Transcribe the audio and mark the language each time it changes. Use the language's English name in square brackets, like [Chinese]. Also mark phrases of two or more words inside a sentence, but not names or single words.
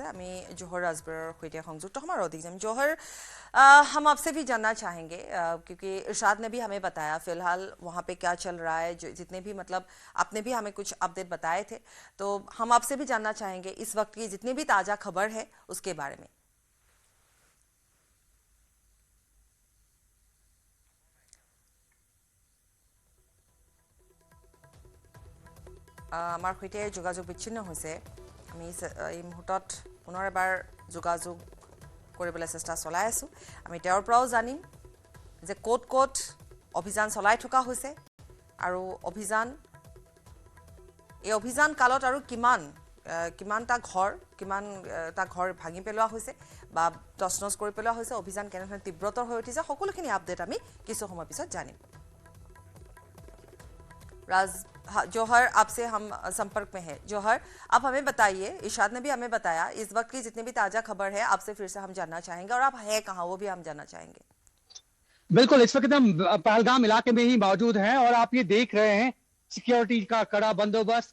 [Assamese] আমি জোহৰ ৰাজবৰৰ সৈতে সংযুক্ত হ'ম আৰু অধিক যাম। জোহৰ, [Hindi] हम आपसे भी जानना चाहेंगे क्योंकि इरशाद ने भी हमें बताया फिलहाल वहाँ पे क्या चल रहा है, जितने भी मतलब आपने भी हमें कुछ अपडेट बताए थे, तो हम आपसे भी जानना चाहेंगे इस वक्त की जितनी भी ताज़ा खबर है उसके बारे में। [Assamese] আমাৰ সৈতে যোগাযোগ বিচ্ছিন্ন হৈছে। আমি এই মুহূৰ্তত পুনৰ এবাৰ যোগাযোগ কৰিবলৈ চেষ্টা চলাই আছো। আমি তেওঁৰ পৰাও জানিম যে ক'ত ক'ত অভিযান চলাই থকা হৈছে আৰু এই অভিযান কালত আৰু কিমানটা ঘৰ ভাঙি পেলোৱা হৈছে বা তছনছ কৰি পেলোৱা হৈছে, অভিযান কেনেধৰণে তীব্ৰতৰ হৈ উঠিছে, সকলোখিনি আপডেট আমি কিছু সময় পিছত জানিম। [Hindi] जौहर, आपसे हम संपर्क में हैं। जौहर, आप हमें बताइए, इरशाद ने भी हमें बताया, इस वक्त की जितनी भी ताजा खबर है आपसे फिर से हम जानना चाहेंगे, और आप है कहाँ वो भी हम जानना चाहेंगे। बिल्कुल, इस वक्त हम पहलगाम इलाके में ही मौजूद हैं और आप ये देख रहे हैं सिक्योरिटी का कड़ा बंदोबस्त।